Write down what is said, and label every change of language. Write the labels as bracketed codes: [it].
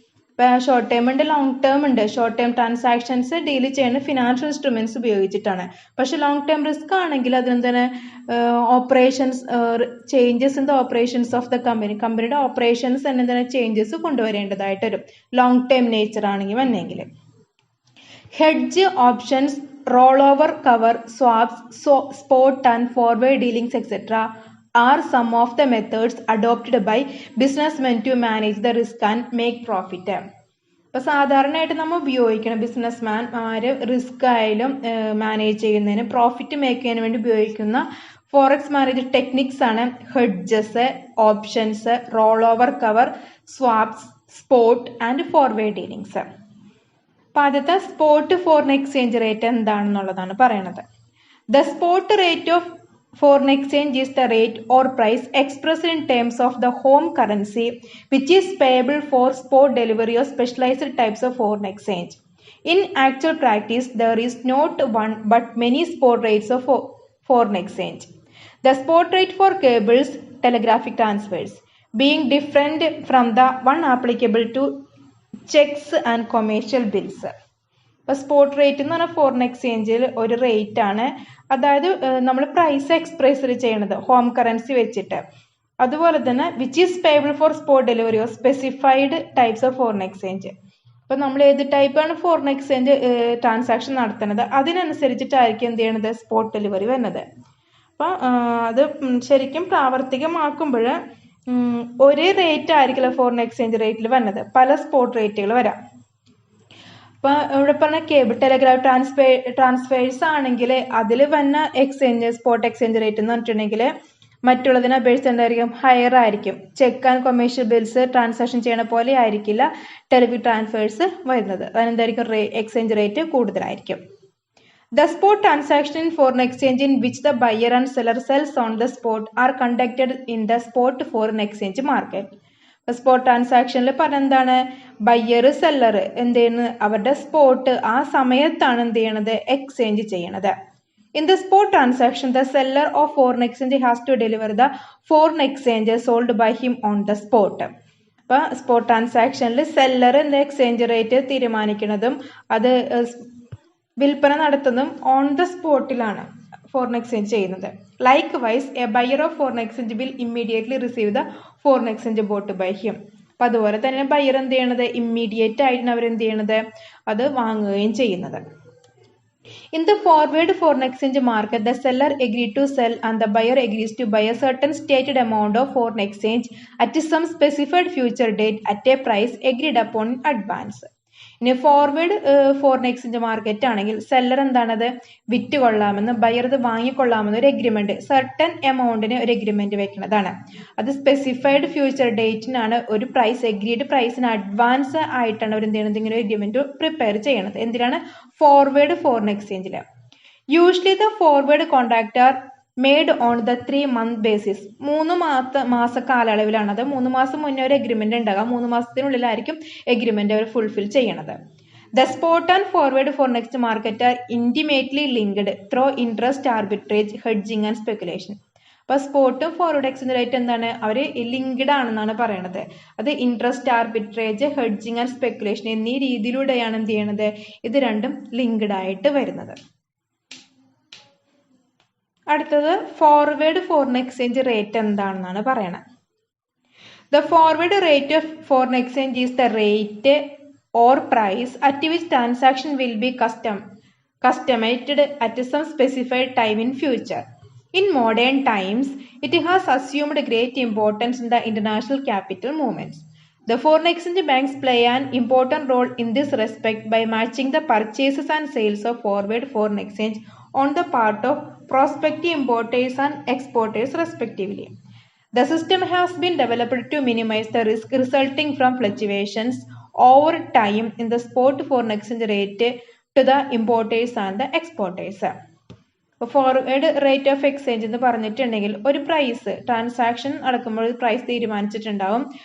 [ml] ഇപ്പം short term ഉണ്ട്, long term ഉണ്ട്. ഷോർട്ട് ടേം ട്രാൻസാക്ഷൻസ് ഡീൽ ചെയ്യുന്ന ഫിനാൻഷ്യൽ ഇൻസ്ട്രുമെന്റ്സ് ഉപയോഗിച്ചിട്ടാണ്. പക്ഷെ ലോങ് ടേം റിസ്ക് ആണെങ്കിൽ അതിനെന്താണ് operations [en] changes in the operations of the [ml] കമ്പനിയുടെ ഓപ്പറേഷൻസ് തന്നെ എന്താണ് ചേഞ്ചസ് കൊണ്ടുവരേണ്ടതായിട്ട് വരും ലോങ് ടേം നേച്ചർ ആണെങ്കിൽ വന്നെങ്കിൽ. [en] Hedge, options, roll over cover, swaps, spot and forward dealings etcetera are some of the methods adopted by businessmen to manage the risk and make profit. [ml] ഇപ്പോൾ സാധാരണയായിട്ട് നമ്മൾ ഉപയോഗിക്കുന്ന ബിസിനസ്മാൻമാര് risk ആയാലും manage ചെയ്യുന്നതിന് profit make ചെയ്യാൻ വേണ്ടി ഉപയോഗിക്കുന്ന ഫോറക്സ് മാനേജ് ടെക്നിക്സ് ആണ് hedges, options, roll over cover, swaps, spot and forward dealings. അപ്പം ആദ്യത്തെ സ്പോട്ട് ഫോറിൻ എക്സ്ചേഞ്ച് റേറ്റ് എന്താണെന്നുള്ളതാണ് പറയണത്. [en] The spot rate of foreign exchange is the rate or price expressed in terms of the home currency which is payable for spot delivery of specialized types of foreign exchange. In actual practice, there is not one but many spot rates of foreign exchange. The spot rate for cables, telegraphic transfers, being different from the one applicable to checks and commercial bills. [ml] ഇപ്പോൾ spot rate എന്ന് പറഞ്ഞാൽ foreign എക്സ്ചേഞ്ചിൽ ഒരു rate ആണ്, അതായത് നമ്മൾ price express ചെയ്യണത് home currency വെച്ചിട്ട്. അതുപോലെ തന്നെ [en] Which is payable for spot delivery of specified types of foreign exchange. [ml] അപ്പോൾ നമ്മൾ ഏത് ടൈപ്പാണ് ഫോറിൻ എക്സ്ചേഞ്ച് ട്രാൻസാക്ഷൻ നടത്തുന്നത് അതിനനുസരിച്ചിട്ടായിരിക്കും എന്ത് ചെയ്യണത് സ്പോട്ട് ഡെലിവറി വരുന്നത്. അപ്പം അത് ശരിക്കും പ്രാവർത്തികമാക്കുമ്പോൾ ഒരേ റേറ്റ് ആയിരിക്കില്ല ഫോറിൻ എക്സ്ചേഞ്ച് റേറ്റിൽ വരുന്നത്, പല സ്പോട്ട് റേറ്റുകൾ വരാം. ഇപ്പം ഇവിടെ പറഞ്ഞ കേബിൾ ടെലിഗ്രാഫ് ട്രാൻസ്ഫേഴ്സ് ആണെങ്കിൽ അതിൽ വന്ന എക്സ്ചേഞ്ച് സ്പോട്ട് എക്സ്ചേഞ്ച് റേറ്റ് എന്ന് പറഞ്ഞിട്ടുണ്ടെങ്കിൽ മറ്റുള്ളതിനെ അപേക്ഷിച്ച് എന്തായിരിക്കും ഹയർ ആയിരിക്കും. Check and commercial bills transaction ചെയ്യണ പോലെ ആയിരിക്കില്ല ടെലിഗ്രാഫ് ട്രാൻസ്ഫേഴ്സ് വരുന്നത്, അതിനെന്തായിരിക്കും എക്സ്ചേഞ്ച് റേറ്റ് കൂടുതലായിരിക്കും. [en] The spot transaction in foreign exchange in which the buyer and seller sells on the spot are conducted in the spot foreign exchange market. [ml] Spot ട്രാൻസാക്ഷനിൽ പറഞ്ഞ എന്താണ്, buyer seller എന്ത് ചെയ്യുന്നത് അവരുടെ spot ആ സമയത്താണ് എന്ത് ചെയ്യണത് എക്സ്ചേഞ്ച് ചെയ്യണത്. [en] In the spot transaction the seller of foreign exchange has to deliver the foreign exchange sold by him on the spot. [ml] അപ്പം സ്പോട്ട് ട്രാൻസാക്ഷനിൽ സെല്ലർ എന്താ എക്സ്ചേഞ്ച് റേറ്റ് തീരുമാനിക്കുന്നതും അത് വിൽപ്പന നടത്തുന്നതും ഓൺ ദ സ്പോട്ടിലാണ് ഫോറിൻ എക്സ്ചേഞ്ച് ചെയ്യുന്നത്. [en] Likewise a buyer of foreign exchange will immediately receive the foreign exchange bought by him. [ml] അപ്പം അതുപോലെ തന്നെ buyer എന്ത് ചെയ്യണത് ഇമ്മീഡിയറ്റ് ആയിട്ടാണ് അവരെന്ത് ചെയ്യണത് അത് വാങ്ങുകയും ചെയ്യുന്നത്. [en] In the forward foreign exchange market, the seller agreed to sell and the buyer agrees to buy a certain stated amount of foreign exchange at some specified future date at a price agreed upon in advance. [ml] ഇനി forward foreign exchange market ആണെങ്കിൽ seller എന്താണത് വിറ്റ് കൊള്ളാമെന്ന് buyer ഇത് വാങ്ങിക്കൊള്ളാമെന്ന് ഒരു agreement certain എമൗണ്ടിന് ഒരു agreement വെക്കുന്നതാണ്. അത് സ്പെസിഫൈഡ് ഫ്യൂച്ചർ ഡേറ്റിനാണ് ഒരു പ്രൈസ് എഗ്രീഡ് പ്രൈസിന് അഡ്വാൻസ് ആയിട്ടാണ് അവർ എന്ത് ചെയ്യുന്നത് ഇങ്ങനെ ഒരു എഗ്രിമെന്റ് പ്രിപ്പയർ ചെയ്യണത്. എന്തിനാണ് ഫോർവേഡ് ഫോറിൻ എക്സ്ചേഞ്ചിൽ. [en] Usually the forward contract are made on the 3-month basis. [ml] 3 മാസ കാലയളവിലാണ്. അത് 3 മാസം മുന്നേ ഒരു എഗ്രിമെന്റ് ഉണ്ടാകാം, 3 മാസത്തിനുള്ളിലായിരിക്കും എഗ്രിമെന്റ് അവർ ഫുൾഫിൽ ചെയ്യണത്. [en] The spot and forward foreign exchange market are intimately linked through interest arbitrage, hedging and speculation. [ml] അപ്പോൾ സ്പോട്ടും ഫോർവേഡ് എക്സ്ചേഞ്ച് റേറ്റ് എന്താണ് അവർ ലിങ്ക്ഡ് ആണെന്നാണ് പറയണത്. അത് interest arbitrage, hedging and speculation എന്നീ രീതിയിലൂടെയാണ് എന്ത് ചെയ്യണത് ഇത് രണ്ടും ലിങ്ക്ഡ് ആയിട്ട് വരുന്നത്. അടുത്തത് ഫോർവേഡ് ഫോറിൻ എക്സ്ചേഞ്ച് റേറ്റ് എന്താണെന്നാണ് പറയണത്. [en] The forward rate of foreign exchange is the rate or price at which transaction will be customated at some specified time in future. In modern times, it has assumed great importance in the international capital movements. The foreign exchange banks play an important role in this respect by matching the purchases and sales of forward foreign exchange on the part of prospective importers and exporters respectively. The system has been developed to minimize the risk resulting from fluctuations over time in the spot foreign exchange rate to the importers and the exporters. [ml] Forward rate of exchange എന്ന് പറഞ്ഞിട്ടുണ്ടെങ്കിൽ ഒരു price transaction നടക്കുമ്പോൾ ഒരു price തീരുമാനിച്ചിട്ടുണ്ടാവും.